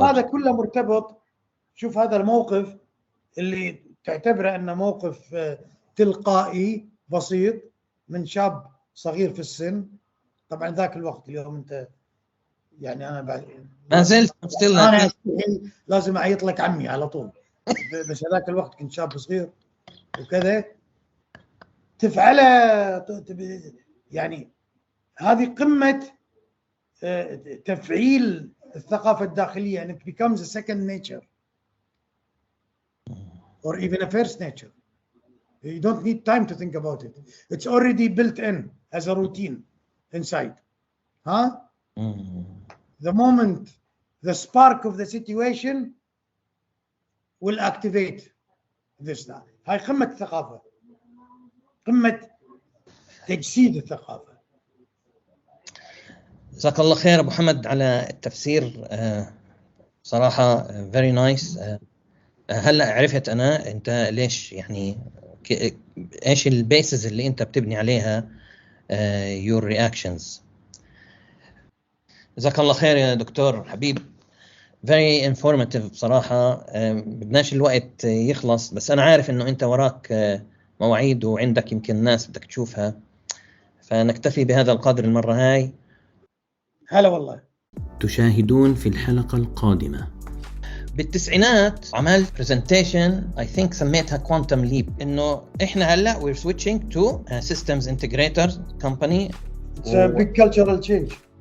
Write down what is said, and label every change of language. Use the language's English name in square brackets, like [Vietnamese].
[Arabic] هذا كله مرتبط. شوف هذا الموقف اللي تعتبره أنه موقف تلقائي بسيط من شاب صغير في السن. طبعا ذاك الوقت، اليوم أنت يعني أنا ما زلت أنا لازم أعيط لك عمي على طول، بس هذاك الوقت كنت شاب صغير وكذا تفعله. يعني هذه قمة تفعيل الثقافة الداخلية، [English] and it becomes a second nature or even a first nature. You don't need time to think about it. It's already built in as a routine inside. The moment the spark of the situation will activate this. [Arabic] هاي قمة الثقافة، قمة تجسيد الثقافة. جزاك الله خير أبو حمد على التفسير، صراحة [English] very nice. [Arabic] هلأ عرفت أنا أنت ليش، يعني إيش البيسز اللي أنت بتبني عليها [English] your reactions. [Arabic] جزاك الله خير يا دكتور حبيب، [English] very informative [Arabic] بصراحة. بدناش الوقت يخلص، بس أنا عارف إنه أنت وراك مواعيد وعندك يمكن ناس بدك تشوفها، فنكتفي بهذا القدر المرة هاي. هلا والله. تشاهدون في الحلقة القادمة. بالتسعينات عملت [English] presentation I think [Arabic] سميتها [English] quantum leap، [Arabic] إنه إحنا هلأ [English] we're switching to a systems integrator company. It's a big cultural change.